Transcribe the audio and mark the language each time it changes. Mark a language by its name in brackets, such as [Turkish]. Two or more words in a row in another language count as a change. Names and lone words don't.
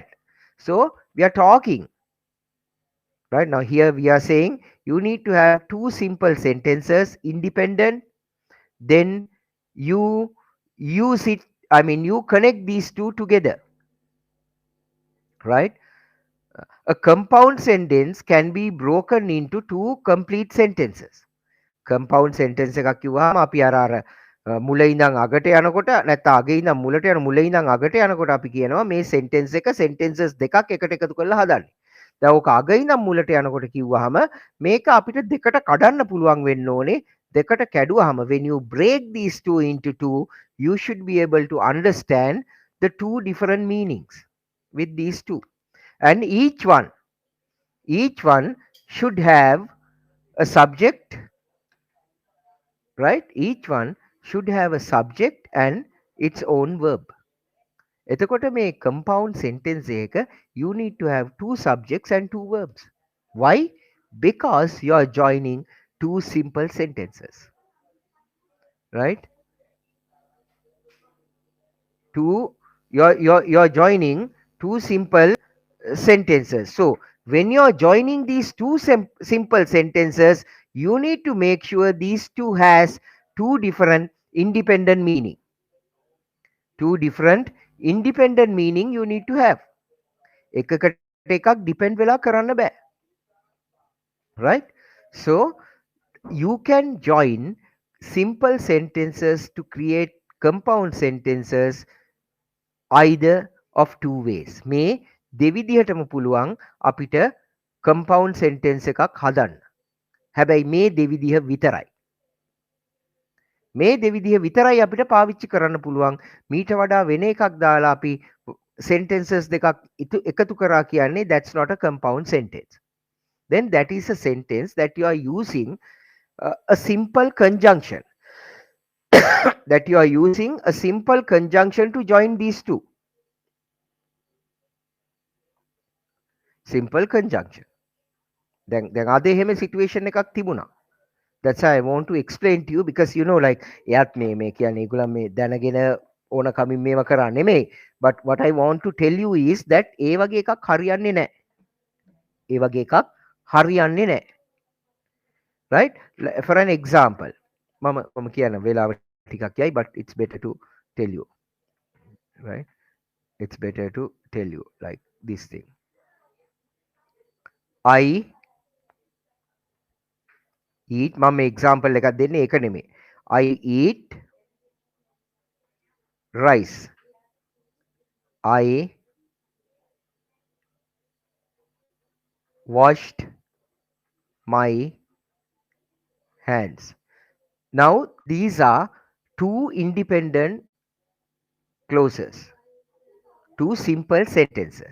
[English] So we are talking right now here we are saying you need to have two simple sentences independent, then you use it, I mean you connect these two together. Right. A compound sentence can be broken into two complete sentences. Compound sentence [Sinhala] එකක් කිව්වහම අපි අර මුල ඉඳන් අගට යනකොට නැත්නම් අගේ ඉඳන් මුලට යන මුල ඉඳන් අගට යනකොට අපි කියනවා මේ sentence එක sentences දෙකක් එකට එකතු කරලා හදන්නේ. දැන් ඕක අගේ ඉඳන් මුලට යනකොට කිව්වහම මේක අපිට දෙකට කඩන්න පුළුවන් වෙන්න ඕනේ. දෙකට කැඩුවහම [English] when you break these two into two, you should be able to understand the two different meanings with these two. And each one should have a subject, right? Each one should have a subject and its own verb. [Sinhala] එතකොට මේ [English] compound sentence එක you need to have two subjects and two verbs. Why? Because you are joining two simple sentences. Right? You're joining two simple sentences. So when you're joining these two simple sentences, you need to make sure these two has two different independent meaning. Two different independent meaning you need to have. [Sinhala] එකකට එකක් depend වෙලා කරන්න බෑ. [English] Right? So you can join simple sentences to create compound sentences either of two ways. [Sinhala] මේ දෙවිදිහටම පුළුවන් අපිට [English] compound sentence [Sinhala] එකක් හදන්න. හැබැයි මේ දෙවිදිහ විතරයි. මේ දෙවිදිහ විතරයි අපිට පාවිච්චි කරන්න පුළුවන්. මීට වඩා වෙන එකක් දාලා අපි sentences දෙකක් එකතු කරා කියන්නේ [English] that's not a compound sentence. Then that is a sentence that you are using a simple conjunction. That you are using a simple conjunction to join these two. Simple conjunction. [Sinhala] දැන් අද එහෙම situation එකක් තිබුණා. [English] That's why I want to explain to you because you know like [Sinhala] එයාත් මේ කියන්නේ ඒගොල්ලන් මේ දැනගෙන ඕන කමින් මේව කරා නෙමෙයි. [English] But what I want to tell you is that [Sinhala] ඒ වගේ එකක් හරියන්නේ නැහැ. ඒ වගේ එකක් හරියන්නේ නැහැ. [English] Right? For an example, [Sinhala] මම කියන වෙලාව ටිකක් යයි [English] but it's better to tell you. Right? It's better to tell you like this thing. I eat [Sinhala] මම example එකක් දෙන්නේ ඒක නෙමෙයි. [English] I eat rice. I washed my hands. Now these are two independent clauses, two simple sentences.